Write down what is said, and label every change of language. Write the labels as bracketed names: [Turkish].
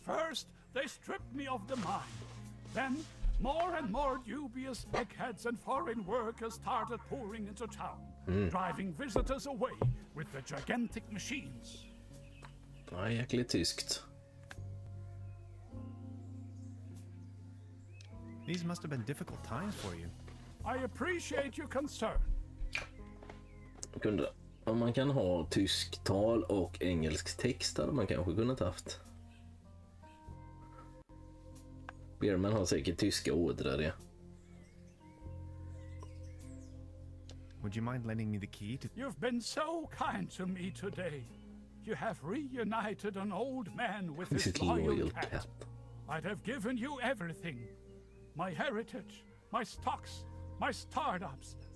[English] First, they stripped me of the mine. Then, more and more dubious eggheads and foreign workers started pouring into town, driving visitors away with the gigantic machines. [Swedish] Ja, jäkligt tyskt. [English] These must have been difficult times for you. I appreciate your concern. [Swedish] Kunde, om man kan ha tysktal och engelsk text hade man kanske kunnat haft. Bierman har säkert tyska ådrar, ja. [English] Would you mind lending me the key to... You've been so kind to me today. You have reunited an old man with his loyal cat. I'd have given you everything. My heritage, my stocks, my startups.